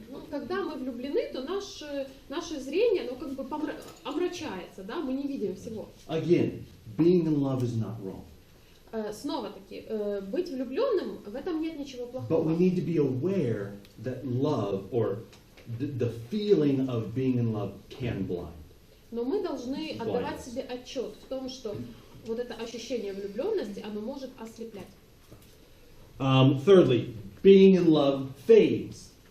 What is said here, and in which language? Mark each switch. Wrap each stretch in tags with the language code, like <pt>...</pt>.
<ru>Когда мы влюблены, то наше зрение, оно как бы омрачается, да, мы не видим всего.</ru> <en>Again, being in love is not wrong.</en> <ru>Снова-таки, быть влюбленным, в этом нет ничего</ru> <en>But we</en> <ru>плохого.</ru> <en>need to be aware that love, or the feeling of being in love, can blind.</en> <ru>Но мы должны отдавать себе отчет в том, что вот это ощущение влюбленности, оно может ослеплять.</ru> <en>Thirdly, being in love fades.</en>